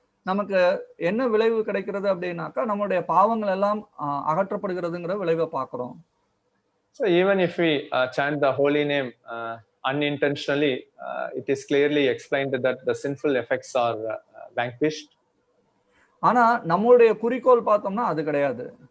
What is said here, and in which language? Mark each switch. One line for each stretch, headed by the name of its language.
Tamil: நமக்கு என்ன விளைவு கிடைக்கிறது அப்படின்னாக்கா நம்மளுடைய பாவங்கள் எல்லாம் அகற்றப்படுகிறதுங்கிற விளைவை பார்க்கிறோம்.
English: So even if we chant the holy name unintentionally, it is clearly explained that the sinful effects are vanquished.
Tamil: ஆனா நம்மளுடைய குறிக்கோள் பார்த்தோம்னா அது கிடையாது.